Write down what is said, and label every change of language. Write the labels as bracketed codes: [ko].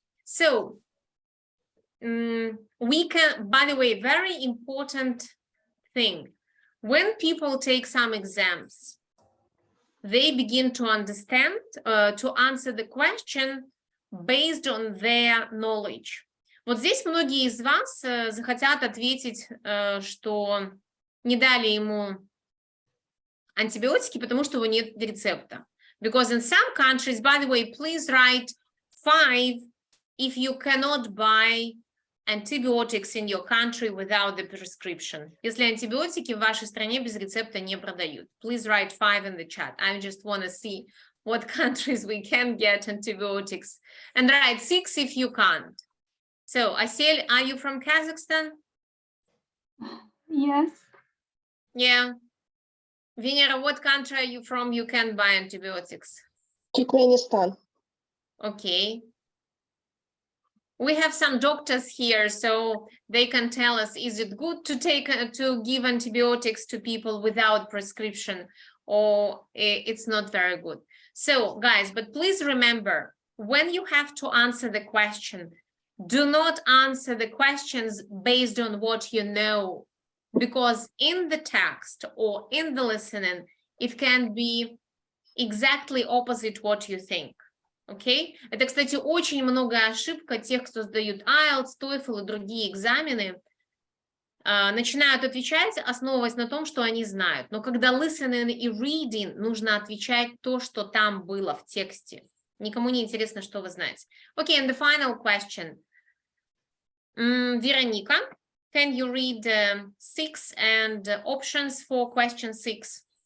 [en] So we can, by the way, very important thing. When people take some exams, they begin to understand, to answer the question based on their knowledge. [ru] Вот здесь многие из вас захотят ответить, что не дали ему антибиотики, потому что у него нет рецепта. [en] Because in some countries, by the way, please write 5 if you cannot buy antibiotics in your country without the prescription. [ru] Если антибиотики в вашей стране без рецепта не продают. [en] Please write 5 in the chat. I just want to see what countries we can get antibiotics. And write 6 if you can't. So, Asel, are you from Kazakhstan? Yes. Yeah. Venera, what country are you from? You can buy antibiotics. Turkmenistan. Okay. We have some doctors here, so they can tell us, is it good to to give antibiotics to people without prescription, or it's not very good. So guys, but please remember, when you have to answer the question, do not answer the questions based on what you know, because in the text or in the listening, it can be exactly opposite what you think. Окей? [ru] Это, кстати, очень многое ошибка тех, кто сдают IELTS, TOEFL и другие экзамены. Начинают отвечать, основываясь на том, что они знают. Но когда listening и reading, нужно отвечать то, что там было в тексте. Никому не интересно, что вы знаете. [en] Okay, and the final question. Вероника, can you read 6 and options for question 6?